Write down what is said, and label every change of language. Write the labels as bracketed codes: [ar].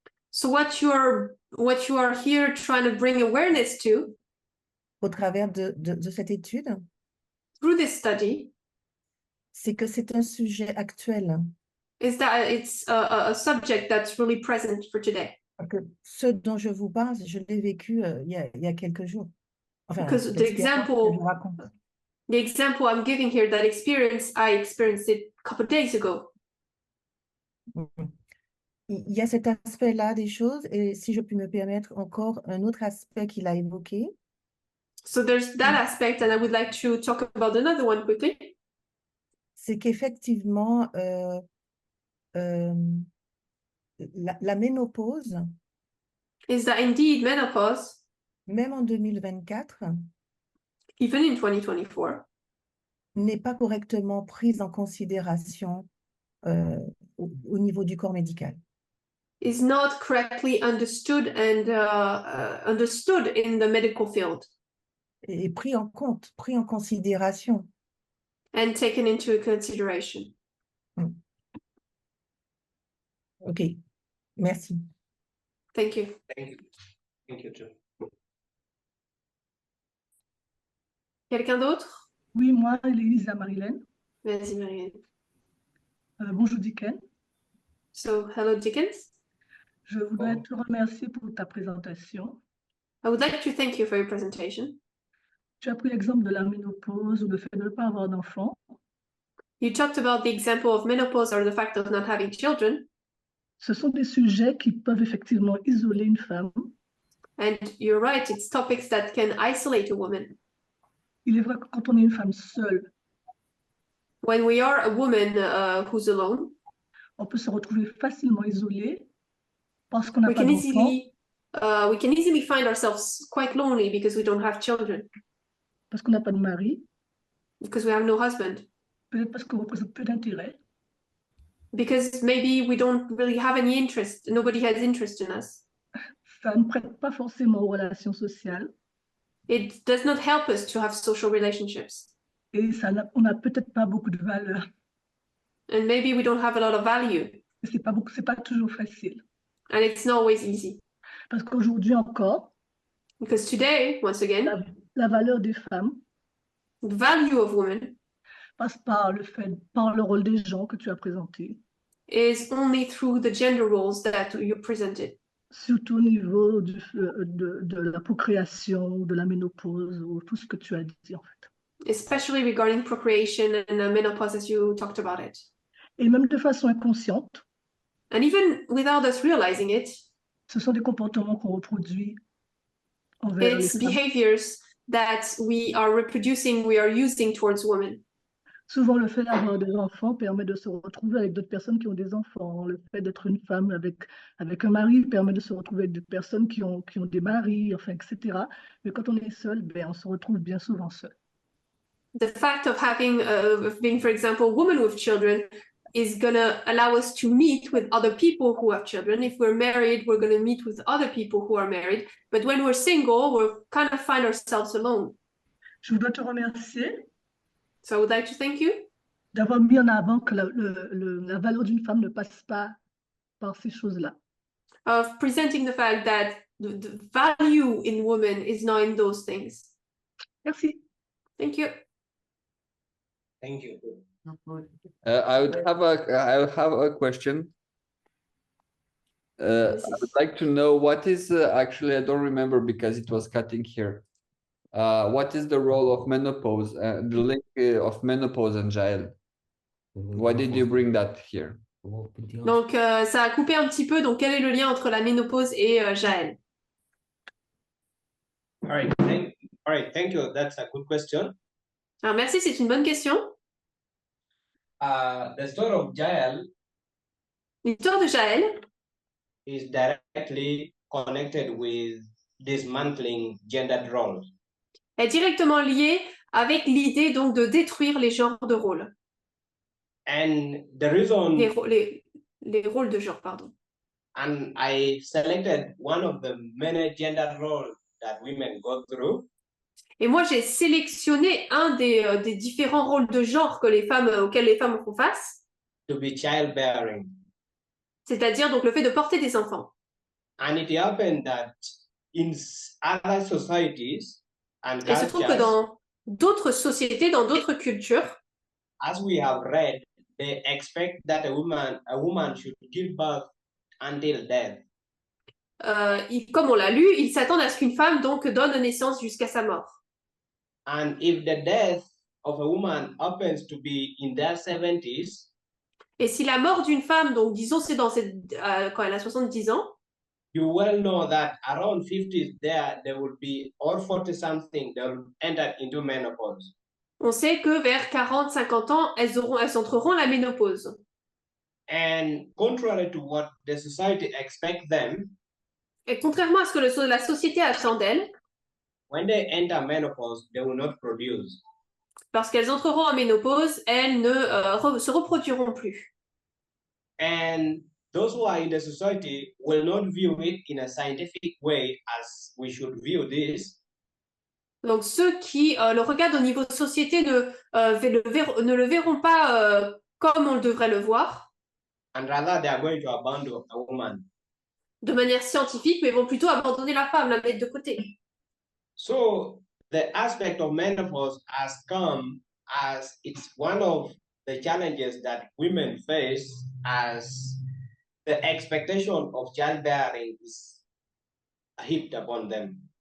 [en] So what you are here trying to bring awareness to [fr] au travers de cette étude, [en] through this study [fr] c'est que c'est un sujet actuel. [en] is that it's a subject that's really present for today. [fr] Parce que ce dont je vous parle, je l'ai vécu il y a quelques jours. Enfin, [en] Because [fr] l'expérience que je vous raconte. [en] the example I'm giving here, that experience, I experienced it a couple of days ago. [fr] Il y a cet aspect-là des choses, et si je puis me permettre encore un autre aspect qu'il a évoqué, [en] So there's that aspect, and I would like to talk about another one quickly. [fr] c'est qu'effectivement, la ménopause, [en] Is that indeed menopause, [fr] même en 2024, [en] even in 2024, [fr] n'est pas correctement prise en considération au niveau du corps médical. [en] is not correctly understood and understood in the medical field [fr] Et pris en compte, pris en considération. [en] and taken into consideration. [fr] OK, merci. [en] Thank you. Thank you. Thank you too. [fr] Quelqu'un d'autre? Oui, moi, Lisa Marilène. Vas-y, Marianne. Bonjour Dicken. [en] So, hello, Dickens. [fr] Je voudrais te remercier pour ta présentation. [en] I would like to thank you for your presentation. [fr] Tu as pris l'exemple de la ménopause ou le fait de ne pas avoir d'enfants. [en] You talked about the example of menopause or the fact of not having children, [fr] Ce sont des sujets qui peuvent effectivement isoler une femme. [en] and you're right, it's topics that can isolate a woman. [fr] Il est vrai que quand on est une femme seule, [en] When we are a woman who's alone, [fr] on peut se retrouver facilement isolée parce qu'on n'a [en] we [fr] pas [en] can [fr] d'enfants, [en] we can easily find ourselves quite lonely because we don't have children, [fr] parce qu'on n'a pas de mari, [en] because we have no husband, [fr] peut-être parce qu'on représente peu d'intérêt. [en] because maybe we don't really have any interest, nobody has interest in us. [fr] Ça ne prête pas forcément aux relations sociales [en] It does not help us to have social relationships, [fr] et on n'a peut-être pas beaucoup de valeur. [en] and maybe we don't have a lot of value, [fr] Et c'est pas toujours facile. [en] and it's not always easy. [fr] Parce qu'aujourd'hui encore, [en] Because today, once again, [fr] la valeur des femmes [en] the value of women [fr] passe par le rôle des gens que tu as présenté, [en] is only through the gender roles that you presented, [fr] surtout au niveau de la procréation, de la ménopause, ou tout ce que tu as dit en fait. [en] especially regarding procreation and menopause, as you talked about it. [fr] Et même de façon inconsciente, [en] And even without us realizing it, [fr] ce sont des comportements qu'on reproduit envers les [en] it's [fr] femmes. [en] behaviors that we are reproducing, we are using towards women. [fr] Souvent, le fait d'avoir des enfants permet de se retrouver avec d'autres personnes qui ont des enfants. Le fait d'être une femme avec un mari permet de se retrouver avec d'autres personnes qui ont des maris, enfin, etc. Mais quand on est seul, ben, on se retrouve bien souvent seul. [en] The fact of being, for example, a woman with children is going to allow us to meet with other people who have children. If we're married, we're going to meet with other people who are married. But when we're single, we'll kind of find ourselves alone. [fr] Je voudrais te remercier [en] So I would like to thank you [fr] d'avoir mis en avant que la valeur d'une femme ne passe pas par ces choses-là. [en] of presenting the fact that the value in women is not in those things. [fr] Merci. [en] Thank you. Thank you. I would have a question. I would like to know what is actually, I don't remember because it was cutting here. What is the role of menopause, the link of menopause and Jael? Why did you bring that here? [fr] Donc, ça a coupé un petit peu. Donc, quel est le lien entre la ménopause et Jaël? [en] All right, thank you. That's a good question. [fr] Alors, merci, c'est une bonne question. [en] The story of Jael [fr] L'histoire de Jaël [en] is directly connected with dismantling gendered roles. [fr] est directement liée avec l'idée donc de détruire les genres de rôles. [en] And the reason, [fr] Les rôles de genre, pardon. [en] and I selected one of the many gender roles that women go through. [fr] Et moi, j'ai sélectionné un des différents rôles de genre auxquels les femmes font face. [en] To be childbearing. [fr] C'est-à-dire donc le fait de porter des enfants. [en] And it happened that in other societies and [fr] Et il se trouve que dans d'autres sociétés, dans d'autres cultures, [en] as we have read, they expect that a woman should give birth until death. [fr] comme on l'a lu, ils s'attendent à ce qu'une femme donc donne naissance jusqu'à sa mort. [en] And if the death of a woman happens to be in their 70s, [fr] Et si la mort d'une femme, donc disons c'est quand elle a 70 ans, [en] you well know that around 50s there will be, or 40 something, they will enter into menopause. [fr] on sait que vers 40-50 ans, elles entreront la ménopause. [en] And contrary to what the society expects them, [fr] Et contrairement à ce que la société attend d'elles, [en] when they enter menopause, they will not produce. [fr] lorsqu'elles entreront en ménopause, elles ne se reproduiront plus. [en] And those who are in the society will not view it in a scientific way as we should view this. [fr] Donc ceux qui le regardent au niveau de société ne le verront pas comme on devrait le voir. [en] And rather they are going to abandon a woman. [fr] De manière scientifique, mais vont plutôt abandonner la femme, la mettre de côté. [en] So the aspect of menopause has come as it's one of the challenges that women face, as the expectation of childbearing is heaped upon them.